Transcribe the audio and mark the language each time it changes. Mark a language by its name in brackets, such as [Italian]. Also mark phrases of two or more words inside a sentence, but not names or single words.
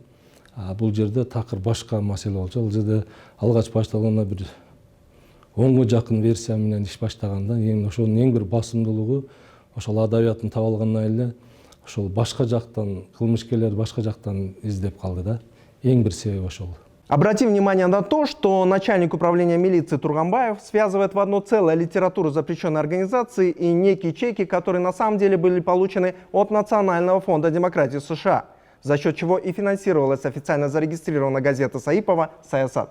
[Kyrgyz] Бул жерде такыр башка маселе болчу. Ал жерде алгач башталганда бир 10га жакын версия менен иш баштаганда, ошонун эң бир басымдуулугу ошол адабиятын таап алгандан эле ошол башка жактан кылмышкерлер башка жактан издеп калды да. Эң бир себеби ошол. [Russian] Обратим внимание на то, что начальник управления милиции Турганбаев связывает в одно целое литературу запрещенной организации и некие чеки, которые на самом деле были получены от Национального фонда демократии США, за счет чего и финансировалась официально зарегистрированная газета Саипова «Саясат».